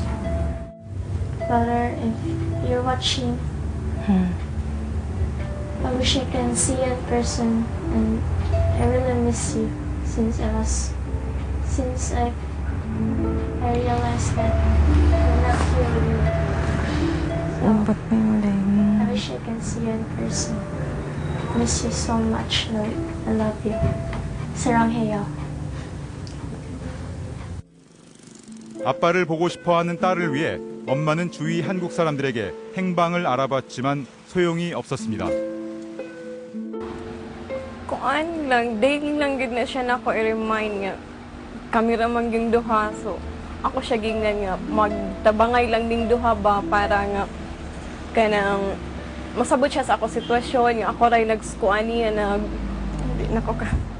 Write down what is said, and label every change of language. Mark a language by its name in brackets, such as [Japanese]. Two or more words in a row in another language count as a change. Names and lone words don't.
[English] Father, if you're watching, I wish I can see you in person, and I really miss you since I realized that you're not here with me. So, I wish I can see you in person. Miss you so much, Lord. I love you. [Korean] 사랑해요. 아빠를 보고 싶어하는 딸을 위해 엄마는 주위 한국 사람들에게 행방을 알아봤지만 소용이 없었습니다. [Hiligaynon] Kung ano lang, daily lang gid na siya nako i-remind nga. [Cebuano] Kami ra man gyung duha, so ako siya gingnan nga magtabangay lang ning duha ba para nga kanang masabot siya sa ako sitwasyon nga ako ray nagskuan niya na hindi nako ka.